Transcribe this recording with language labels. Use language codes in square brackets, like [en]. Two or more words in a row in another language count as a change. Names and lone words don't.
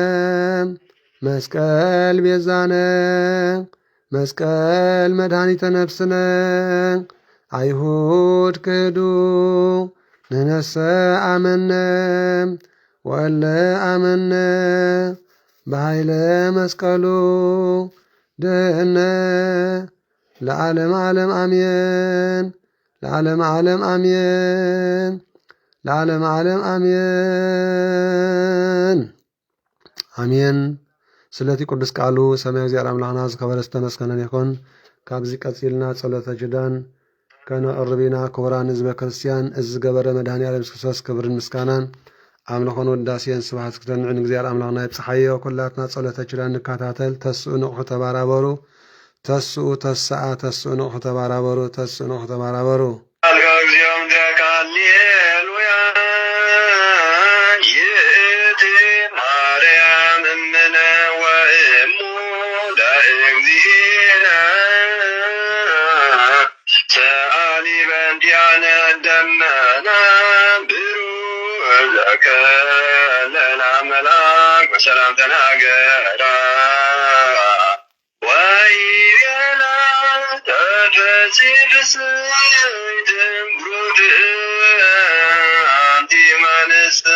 [gez] መስቀል ቤዛነ መስቀል መድኃኒተ ነፍስነ። አይሁድ ክህዱ ንነሰ አመነ ወእለ አመነ በኃይለ መስቀሉ ድህነ ለዓለም ዓለም አሜን ለዓለም ዓለም አሜን ለዓለም ዓለም [ti] አሜን አሜን። ስለቲ ቅዱስ ቃሉ ሰማያዊ እግዚአብሔር አምላክና ዝከበረ ዝተመስገነ ይኹን። ካብዚ ቀፂልና ጸሎተ ጅዳን ከነቅርቢና ክቡራን ህዝበ ክርስቲያን እዚ ዝገበረ መድኃኔዓለም ክርስቶስ ክብርን ምስጋናን ኣምልኾን ውዳሴን ስብሐት ክተንዕ ንእግዚአብሔር አምላክና ይብፅሓዮ። ኩላትና ጸሎተ ጅዳን ንከታተል። ተስኡ ንቑሑ ተባራበሩ። ተስኡ ተስኣ ተስኡ ንቑሑ ተባራበሩ። ተስኡ ንቑሑ ተባራበሩ። [gez] እግዚኦም ሃሌሉያ ይእቲ ማርያም እምነ ወእሙ ለእግዚእነ ሰአሊ በእንቲአነ ደመና ብሩህ ዘከለላ መልአክ በሰላም ተናገራ ወይቤላ ተፈሥሒ ፍሥሕት ብሩክት አንቲ እምአንስት